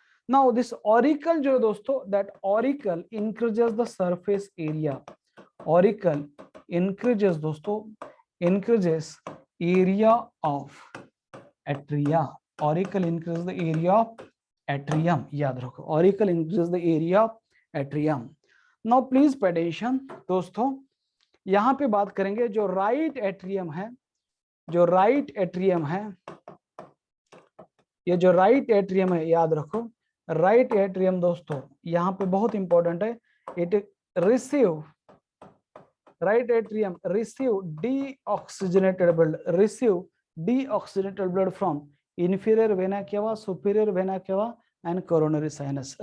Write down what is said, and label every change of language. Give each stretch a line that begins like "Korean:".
English: Now this auricle जो है दोस्तों, that auricle increases the surface area. Auricle increases दोस्तों, increases area of atria. Auricle increases the area of atrium.
Hindi: याद रखो,
English: auricle increases the area of atrium. Now please pay attention
Hindi: दोस्तों, यहाँ पे बात करेंगे जो right atrium है, जो right atrium है, ये जो right atrium है, याद रखो right atrium दोस्तों यहाँ पे बहुत इंपॉर्टेंट है.
English: It receive, right atrium receive deoxygenated blood, receive deoxygenated blood from inferior vena cava, superior vena cava and coronary sinus.